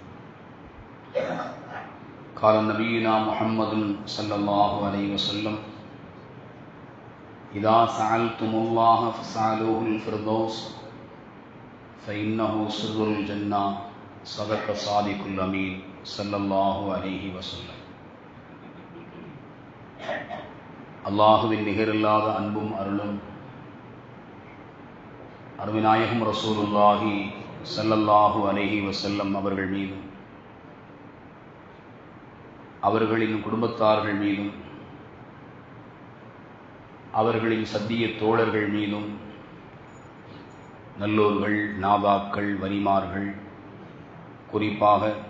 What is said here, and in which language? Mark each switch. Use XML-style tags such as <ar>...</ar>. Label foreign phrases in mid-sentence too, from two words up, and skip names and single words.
<ar>قال نبينا محمد صلى الله عليه وسلم: إذا سألتم الله فاسألوه الفردوس فإنه سر الجنة. صدق صادق الأمين صلى الله عليه وسلم.</ar> <ta>அல்லாஹுவின் நிகரில்லாத அன்பும் அருளும் அருமைநாயகம் ரசூலுல்லாஹி ஸல்லல்லாஹு அலைஹி வஸல்லம் அவர்கள் மீதும் அவர்களின் குடும்பத்தார்கள் மீதும் அவர்களின் சத்திய தோழர்கள் மீதும் நல்லோர்கள், நாதாக்கள், வலிமார்கள், குறிப்பாக</ta>